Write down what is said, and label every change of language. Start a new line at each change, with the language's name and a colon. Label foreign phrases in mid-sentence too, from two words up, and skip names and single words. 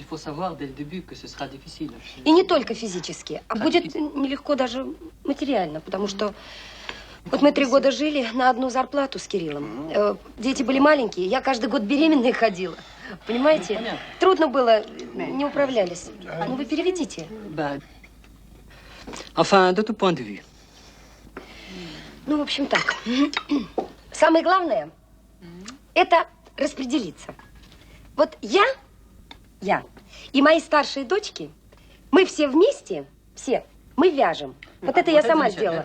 Russian: И не только физически, а будет нелегко даже материально, потому что вот мы 3 года жили на одну зарплату с Кириллом. Дети были маленькие, я каждый год беременная ходила. Понимаете? Трудно было, не управлялись. Ну, вы переведите.
French: Enfin, de tout point de vue.
Russian: Ну, в общем, так. Самое главное – это распределиться. Вот я и мои старшие дочки, мы все вместе, мы вяжем. Вот это я сама сделала.